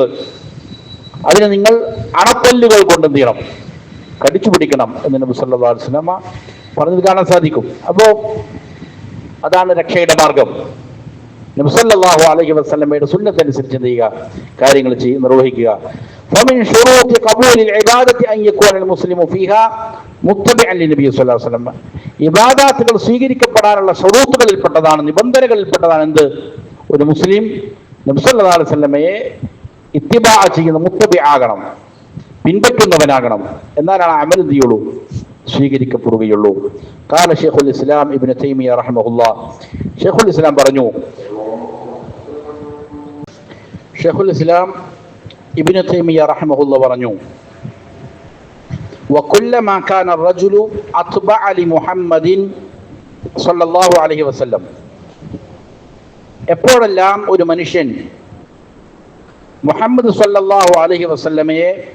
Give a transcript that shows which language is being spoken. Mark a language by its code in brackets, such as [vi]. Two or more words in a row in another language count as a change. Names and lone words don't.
[ml] അതിനെ നിങ്ങൾ അണപ്പല്ലുകൾ കൊണ്ട് എന്ത് ചെയ്യണം? കടിച്ചു പിടിക്കണം എന്ന് നബി [ar] صلى الله عليه وسلم [ml] പറഞ്ഞത് കാണാൻ സാധിക്കും. അപ്പോ അതാണ് രക്ഷയുടെ മാർഗം. നബി [ar] صلى الله عليه [ml] വസല്ലമയുടെ സുന്നത്ത് അനുസരിച്ച് എന്ത് ചെയ്യുക? കാര്യങ്ങൾ നിർവഹിക്കുക. [ar] فمن شروط قبول العبادة أن يكون المسلم فيها متبعا للنبي صلى الله عليه وسلم. [ml] ഇബാദത്തുകൾ സ്വീകരിക്കപ്പെടാനുള്ള ഷറൂത്തുകളിൽപ്പെട്ടതാണ്, നിബന്ധനകളിൽപ്പെട്ടതാണ് എന്ത്? ഒരു മുസ്ലിം നബി [ar] صلى الله عليه [ml] വസല്ലമയെ ഇത്തിബാ ചെയ്യുന്ന മുത്തബി ആകണം, പിൻപറ്റുന്നവനാകണം. എന്നാലാണ് അമൽ എന്ത് ചെയ്യുള്ളൂ? സ്വീകരിക്കപ്പെടുകയുള്ളൂ. [ar] قال شيخ الإسلام ابن تيمية رحمه الله, [ml] ശൈഖുൽ ഇസ്ലാം പറഞ്ഞു, ശൈഖുൽ ഇസ്ലാം ഇബ്നു തൈമിയ്യ റഹിമഹുല്ലാഹ് പറഞ്ഞു, [ar] وكلما كان الرجل أتبع لمحمد صلى الله عليه وسلم, [ml] എപ്പോഴെല്ലാം ഒരു മനുഷ്യൻ മുഹമ്മദ് [ar] صلى الله عليه [ml] വസല്ലമയെ